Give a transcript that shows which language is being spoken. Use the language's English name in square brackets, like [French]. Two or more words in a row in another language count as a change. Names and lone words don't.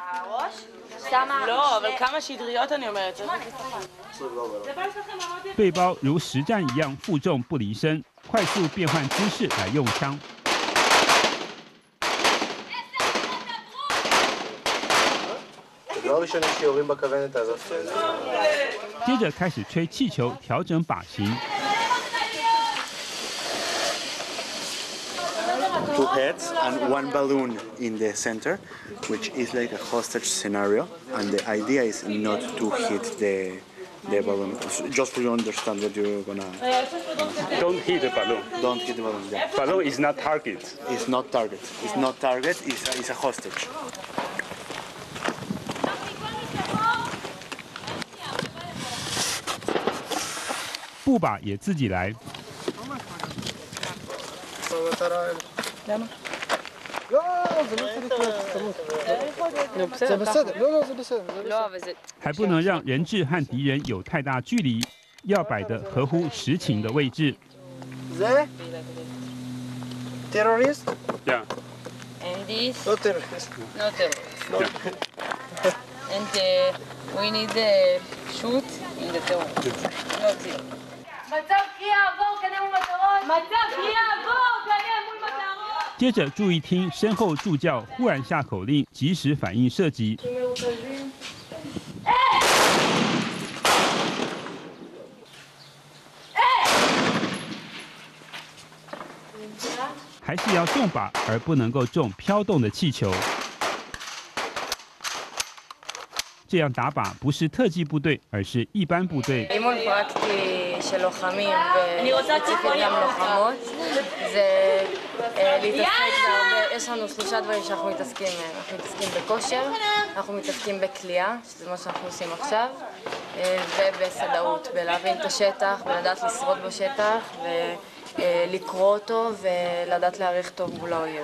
[Chinese] 背包如实战一样负重不离身，快速变换姿势来用枪。接着开始吹气球，调整靶型。 [English] Two heads and one balloon in the center, which is like a hostage scenario. And the idea is not to hit the balloon. Just for you to understand what you're gonna. Don't hit the balloon. Don't hit the balloon. Yeah. Balloon is not target. It's not target. It's not target. It's a hostage. [Chinese] 步靶也自己来。还不能让人质和敌人有太大距离，要摆得合乎实情的位置。 [English] Terrorist? Yeah. And this? No terrorist. No terrorist. No. And we need shoot in the terrorist. No terrorist. [Hebrew] מצב קריאה עבור, כנראה מול מטרות. מצב קריאה עבור, כנראה מול מטרות. [Chinese] 接着注意听身后助教忽然下口令，及时反应射击。还是要中靶，而不能够中飘动的气球。这样打靶不是特技部队，而是一般部队。 [Hebrew] אימון פרקטי של לוחמים וספציפית גם לוחמות זה להתעסק בהרבה, יש לנו 3 דברים שאנחנו מתעסקים בהם. אנחנו מתעסקים בכושר, אנחנו מתעסקים בכלייה, שזה מה שאנחנו עושים עכשיו, ובסדאות, בלהבין את השטח, בלדעת לשרוד בשטח, לקרוא אותו ולדעת להעריך טוב מול האויב.